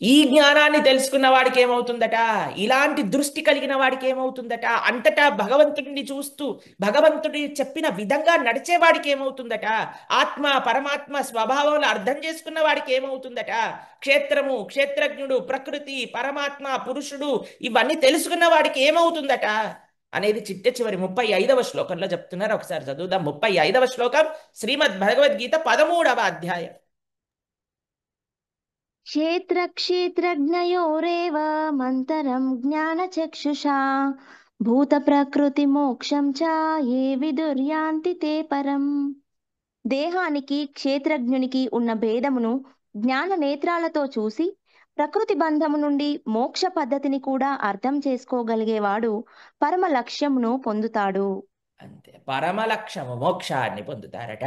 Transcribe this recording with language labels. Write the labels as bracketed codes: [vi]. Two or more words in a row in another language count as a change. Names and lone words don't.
[te] ఈ జ్ఞానాన్ని తెలుసుకున్న వాడికి ఏమవుతుందట, ఇలాంటి దృష్టి కలిగిన వాడికి ఏమవుతుందట, అంతటా భగవంతుడిని చూస్తూ భగవంతుడి చెప్పిన విధంగా నడిచేవాడికి ఏమవుతుందట, ఆత్మ పరమాత్మ స్వభావంలో అర్థం చేసుకున్న వాడికి ఏమవుతుందట, క్షేత్రము క్షేత్రజ్ఞుడు ప్రకృతి పరమాత్మ పురుషుడు ఇవన్నీ తెలుసుకున్న వాడికి ఏమవుతుందట అనేది చిట్ట చివరి 35వ శ్లోకంలో చెప్తున్నారు. ఒకసారి చదువుదాం. 35వ శ్లోకం శ్రీమద్ భగవద్గీత 13వ అధ్యాయం. [sa] क्षेत्रक्षेत्रज्ञयोरेव मन्तरं ज्ञानचक्षुषा भूतप्रकृतिमोक्षं च ये विदुर्यान्ति ते పరం. [te] దేహానికి క్షేత్రజ్ఞునికి ఉన్న భేదమును జ్ఞాన నేత్రాలతో చూసి ప్రకృతి బంధము నుండి మోక్ష పద్ధతిని కూడా అర్థం చేసుకోగలిగేవాడు పరమ లక్ష్యమును పొందుతాడు. అంతే, పరమ లక్ష్యము మోక్షాన్ని పొందుతారట.